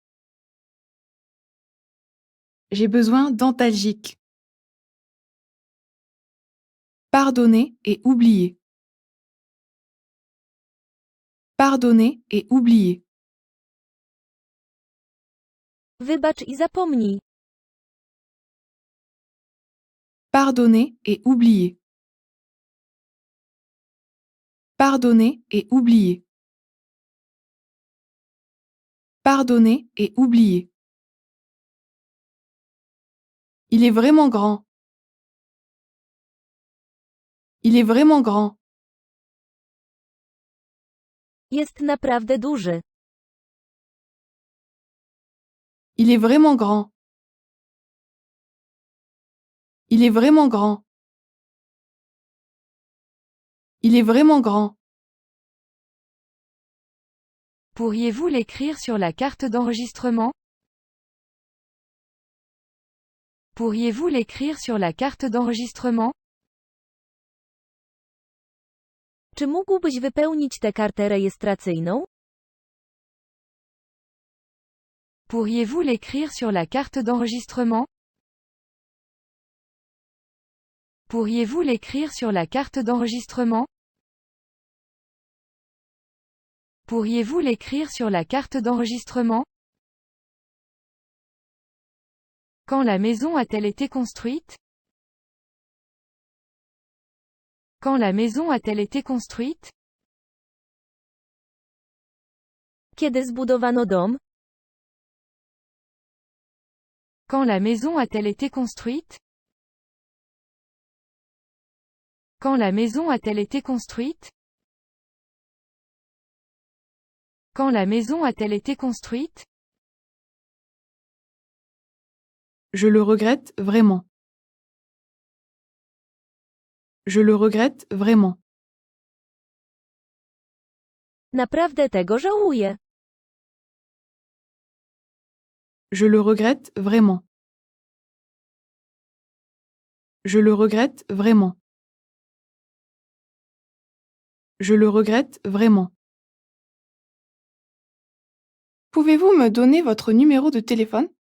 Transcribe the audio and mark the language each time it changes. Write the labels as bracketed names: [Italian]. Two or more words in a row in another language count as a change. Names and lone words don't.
[French] J'ai besoin d'antalgique. Pardonner et oublier. Pardonner et oublier. [Polish] Wybacz i zapomnij. [French] Pardonner et oublier. Pardonner et oublier. Pardonner et oublier. Il est vraiment grand. Il est vraiment grand. [Polish] Jest naprawdę duży. [French] Il est vraiment grand. Il est vraiment grand. Il est vraiment grand. Pourriez-vous l'écrire sur la carte d'enregistrement? Pourriez-vous l'écrire sur la carte d'enregistrement? [Polish] Czy mógłbyś wypełnić tę kartę rejestracyjną? [French] Pourriez-vous l'écrire sur la carte d'enregistrement? Pourriez-vous l'écrire sur la carte d'enregistrement? Pourriez-vous l'écrire sur la carte d'enregistrement? Quand la maison a-t-elle été construite? Quand la maison a-t-elle été construite? [Polish] Kiedy zbudowano dom? [French] Quand la maison a-t-elle été construite? Quand la maison a-t-elle été construite? Quand la maison a-t-elle été construite? Je le regrette vraiment. Je le regrette vraiment. [Polish] Naprawdę tego żałuję. [French] Je le regrette vraiment. Je le regrette vraiment. Je le regrette vraiment. Pouvez-vous me donner votre numéro de téléphone?